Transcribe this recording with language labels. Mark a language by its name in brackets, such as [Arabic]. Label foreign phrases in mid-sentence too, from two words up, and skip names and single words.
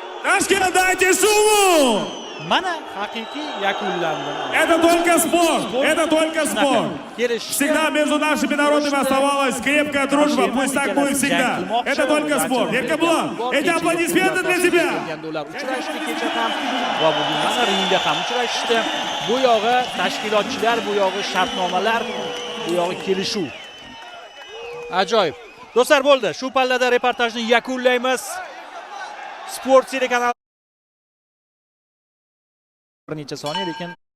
[Russian] Дайте сумму! [Uzbek] Mana haqiqiy yakunlandi. [Russian] Это только спорт. Это только спорт. [Uzbek] Kelishdi. [Russian] Всегда между нашими народами оставалась крепкая дружба. Пусть так будет всегда. Это только спорт. Еркеблан, эти аплодисменты для тебя. [Uzbek] Uchrashdi kecha ham va bugun mana ringda ham uchrashishdi. Bu yog'i tashkilotchilar, bu yog'i shartnomalar, bu yog'i kelishuv. Ajoyib. Do'stlar bo'ldi. Shu pallada reportajni yakunlaymiz. Sport telekanali bir necha soniya lekin